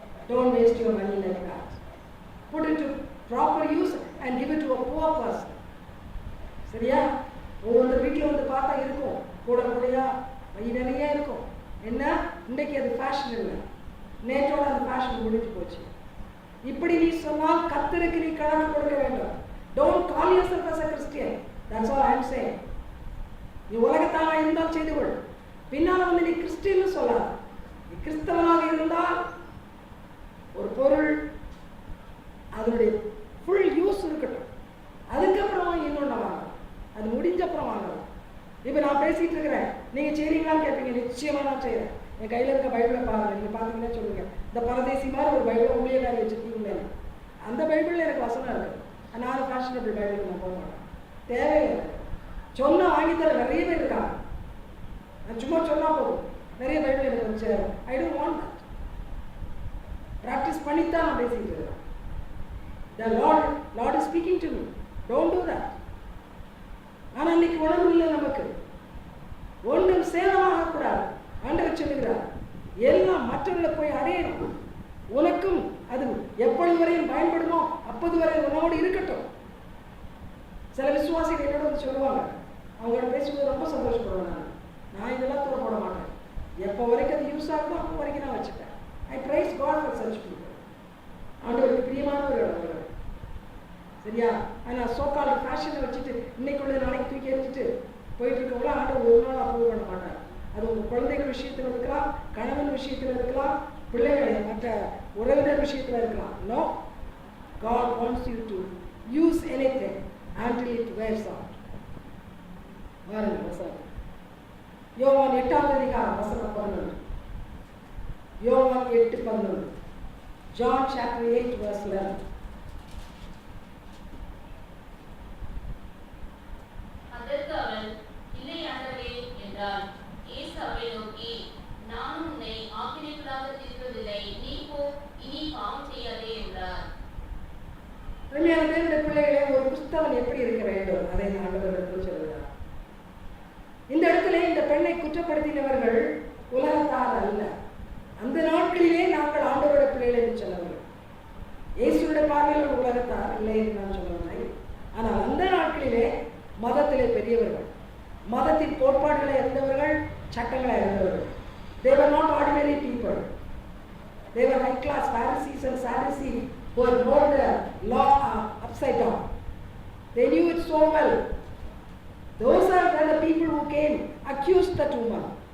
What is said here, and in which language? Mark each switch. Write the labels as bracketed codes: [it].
[en] Don't waste your money like that. Put it to proper use and give it to a poor person. [ta] சரியா? ஒவ்வொரு வீட்டில் வந்து பார்த்தா இருக்கும், கூடையா வழி நிறைய இருக்கும். என்ன, இன்றைக்கு அது ஃபேஷன் இல்லை, நேற்றோட அந்த ஃபேஷன் முடிஞ்சு போச்சு. இப்படி நீ சொன்னால் கர்த்தருக்கு நீ கணக்கு கொடுக்க வேண்டும். [en] Don't call yourself as a Christian. That's all I am saying. [ta] நீ உலகத்தானா இருந்தால் செய்து கொள். பின்னால் வந்து நீ கிறிஸ்டியன் சொல்லாத. நீ கிறிஸ்தவனாக இருந்தால் ஒரு பொருள் அதனுடைய ஃபுல் யூஸ் இருக்கட்டும், அதுக்கப்புறமா இன்னொன்று வாங்கலாம், அது முடிஞ்ச அப்புறம் வாங்கலாம். இப்போ நான் பேசிட்டு இருக்கிறேன், நீங்கள் செய்றீங்களான்னு கேட்பீங்க. நிச்சயமாக நான் செய்கிறேன். என் கையில் இருக்க பைபிளை பாருங்கள், நீங்கள் பார்த்தீங்கன்னா சொல்லுங்க, இந்த பரதேசி மாதிரி ஒரு பைபிளை ஊழியக்காரி வச்சுருக்கீங்களே, அந்த பைபிளில் எனக்கு வசனம் இருக்குது. அதனால் ஃபேஷனபிள் பைபிளுக்கு நான் போக மாட்டேன், தேவையில்லை. சொன்னால் வாங்கித்தர நிறைய பேர் இருக்காங்க. நான் சும்மா சொன்னால் போதும், நிறைய பைபிள் எனக்கு வந்து [en] I don't want that. [ta] Practice பண்ணித்தான் நான் பேசிட்டு இருக்கேன். [en] The Lord is speaking to me. Don't do that. [ta] ஆனால் இன்னைக்கு உணர்வு இல்லை நமக்கு. ஒன்றும் சேதமாக கூடாது. ஆண்டவர் சொல்லுகிறார், எல்லாம் மற்றவர்களை போய் அடையணும். உனக்கும் அது எப்பொழுது வரையும் பயன்படுமோ அப்போது வரை உன்னோடு இருக்கட்டும். சில விசுவாசிகள் என்னோட வந்து சொல்லுவாங்க, அவங்களோட பேசும்போது ரொம்ப சந்தோஷப்படுவேன். நான் இதெல்லாம் தூர போட மாட்டேன். எப்போ வரைக்கும் அது யூஸ் ஆகுதோ அப்போ வரைக்கும் நான் வச்சுப்பேன். [en] I praise God for such people. [ta] ஆண்டவருக்கு பிரியமான ஒரு இடம். சரியா? ஆனால் சோக்கால ஃபேஷனை வச்சுட்டு இன்னைக்கு உள்ள நாளைக்கு தூக்கி எறிஞ்சிட்டு போயிட்டு இருக்கவங்கள ஆண்டவர் ஒரு நாள் அப்ரூவ் பண்ண மாட்டார். அது உங்கள் குழந்தைகள் விஷயத்தில் இருக்கலாம், கணவன் விஷயத்தில் இருக்கலாம், பிள்ளைகளை மற்ற உறவினர் விஷயத்தில் இருக்கலாம். [en] No, God wants you to use anything until it wears out. [ta] வாருங்கள் வசனம். யோவான் 8ஆம் அதிகாரம் வசனம் 11. [en] யோவான் 8:11. John chapter 8 verse 11. [ta] அதற்கு அவள், இல்லை ஆண்டவரே என்றாள். இயேசு அவளை நோக்கி, நானும் உன்னை ஆக்கினைக்குள்ளாக தீர்க்கவில்லை, நீ போ, இனி பாவம் செய்யாதே என்றார். உண்மையான தேவனுடைய பிள்ளைகளே, ஒரு கிறிஸ்தவன் எப்படி இருக்க வேண்டும் அதை ஆண்டவரிடத்தில் சொல்கிறார். இந்த இடத்துல இந்த பெண்ணை குற்றப்படுத்தினவர்கள் உலகத்தார் அல்ல. அந்த நாட்களிலே நாங்கள் ஆண்டவருடைய பிள்ளைகள் என்று சொல்லவில்லை. இயேசுடைய பார்வையில் உலகத்தார் இல்லை என்று நான் சொல்லவில்லை. ஆனால் அந்த நாட்களிலே மதத்திலே பெரியவர்கள், மதத்தின் கோட்பாடுகளை அறிந்தவர்கள், சட்டங்களை அறிந்தவர்கள். [en] They were not ordinary people. They were high class Pharisees and Sadducees who had rolled the law upside down. They knew it so well. Those are the people who came, accused that woman.